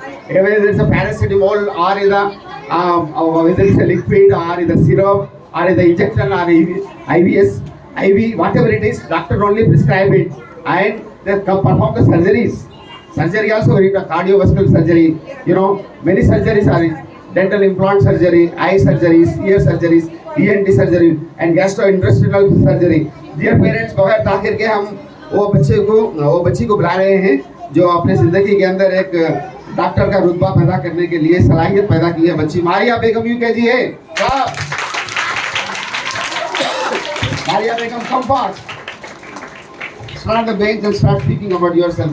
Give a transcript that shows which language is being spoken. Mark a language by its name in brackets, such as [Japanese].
[English] Whether it's a paracetamol or whether it's a liquid or the syrup or the injection or IVS, IV, whatever it is, doctor only prescribe it, and they perform the surgeries. Surgery also, cardiovascular surgery. Many surgeries are dental implant surgery, eye surgeries, ear surgeries, ENT surgery, and gastrointestinal surgery. Dear parents, [Hindi] बगैर ताखिर के हम वो बच्ची को बुला रहे हैं जो अपने जिंदगी के अंदर एक डॉक्टर का रुतबा पैदा करने के लिए सलाहियत पैदा की है। बच्ची मारिया बेगम UKG है। [English] Maria Begum, come fast. Stand on the bench and start speaking about yourself.